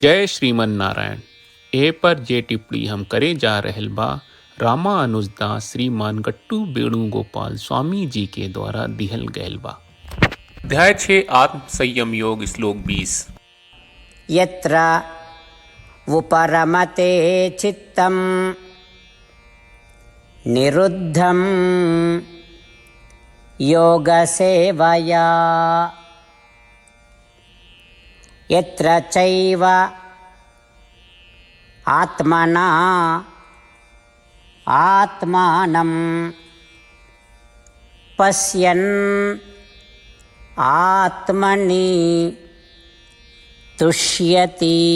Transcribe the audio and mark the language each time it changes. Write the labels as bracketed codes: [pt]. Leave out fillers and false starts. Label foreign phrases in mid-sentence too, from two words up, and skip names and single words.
[bho] जय श्रीमन नारायण। ए पर जे टिप्पणी हम करे जा रहल बा रामा अनुजदास श्रीमान गट्टू वेणुगोपाल स्वामी जी के द्वारा दिहल गयल बा। अध्याय 6 आत्म संयम योग श्लोक 20। [sa] यत्र उपरमते चित्तं निरुद्धं योगसेवया यत्र चैव आत्मना आत्मानं पश्यन् आत्मनि तुष्यति।